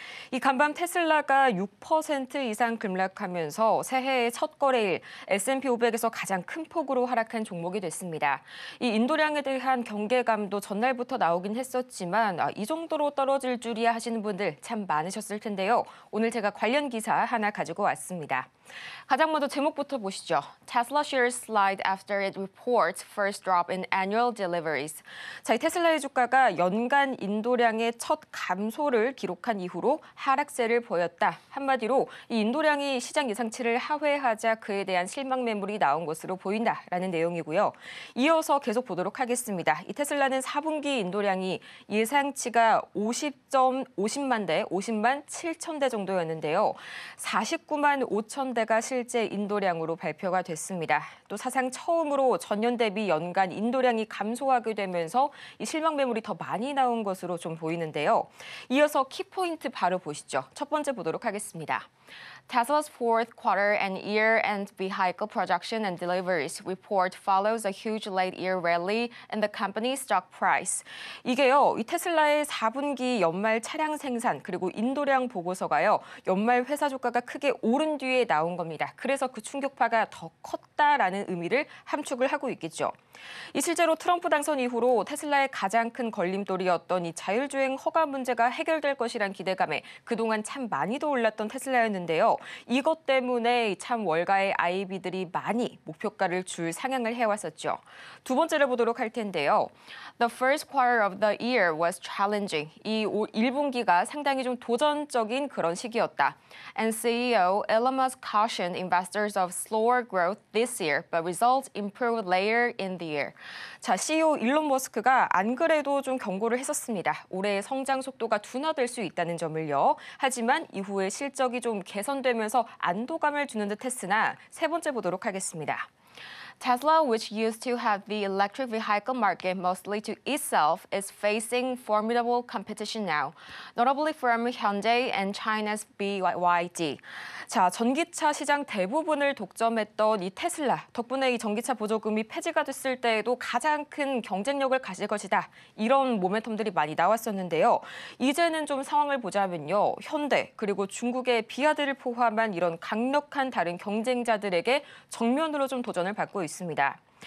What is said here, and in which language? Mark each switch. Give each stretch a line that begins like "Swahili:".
Korean: 이 간밤 테슬라가 6% 이상 급락하면서 새해의 첫 거래일 S&P 500에서 가장 큰 폭으로 하락한 종목이 됐습니다. 이 인도량에 대한 경계감도 전날부터 나오긴 했었지만 이 정도로 떨어질 줄이야 하시는 분들 참 많으셨을 텐데요. 오늘 제가 관련 기사 하나 가지고 왔습니다. 가장 먼저 제목부터 보시죠.
English: Tesla shares slide after it reports first drop in annual deliveries.
Korean: 자, 이 테슬라의 주가가 연간 인도량의 첫 감소를 기록한 이후로 중심으로 하락세를 보였다. 한마디로 이 인도량이 시장 예상치를 하회하자 그에 대한 실망 매물이 나온 것으로 보인다라는 내용이고요. 이어서 계속 보도록 하겠습니다. 이 테슬라는 4분기 인도량이 예상치가 50만 7천 대 정도였는데요. 49만 5천 대가 실제 인도량으로 발표가 됐습니다. 또 사상 처음으로 전년 대비 연간 인도량이 감소하게 되면서 이 실망 매물이 더 많이 나온 것으로 좀 보이는데요. 이어서 키포인트 바로 보시죠. 첫 번째 보도록 하겠습니다.
English: Tesla's fourth quarter and year-end vehicle production and deliveries report follows a huge late-year rally in the company's stock price.
Korean: 이게요, 이 테슬라의 4분기 연말 차량 생산 그리고 인도량 보고서가요, 연말 회사 주가가 크게 오른 뒤에 나온 겁니다. 그래서 그 충격파가 더 컸다라는 의미를 함축을 하고 있겠죠. 이 실제로 트럼프 당선 이후로 테슬라의 가장 큰 걸림돌이었던 이 자율주행 허가 문제가 해결될 것이란 기대감에 그동안 참 많이도 올랐던 테슬라였는데요. 이것 때문에 참 월가의 IB들이 많이 목표가를 줄 상향을 해왔었죠. 두 번째를 보도록 할 텐데요.
English: The first quarter of the year was challenging.
Korean: 이 1분기가 상당히 좀 도전적인 그런 시기였다.
English: And CEO Elon Musk cautioned investors of slower growth this year, but results improved later in the year.
Korean: 자, CEO 일론 머스크가 안 그래도 좀 경고를 했었습니다. 올해의 성장 속도가 둔화될 수 있다는 점을요. 하지만 이후에 실적이 좀 개선되면서 안도감을 주는 듯 했으나 세 번째 보도록 하겠습니다.
English: Tesla, which used to have the electric vehicle market mostly to itself, is facing formidable competition now, notably from Hyundai and China's BYD.
Korean: 자, 전기차 시장 대부분을 독점했던 이 테슬라 덕분에 이 전기차 보조금이 폐지가 됐을 때에도 가장 큰 경쟁력을 가질 것이다. 이런 모멘텀들이 많이 나왔었는데요. 이제는 좀 상황을 보자면요. 현대 그리고 중국의 비아드를 포함한 이런 강력한 다른 경쟁자들에게 정면으로 좀 도전을 받고 있습니다.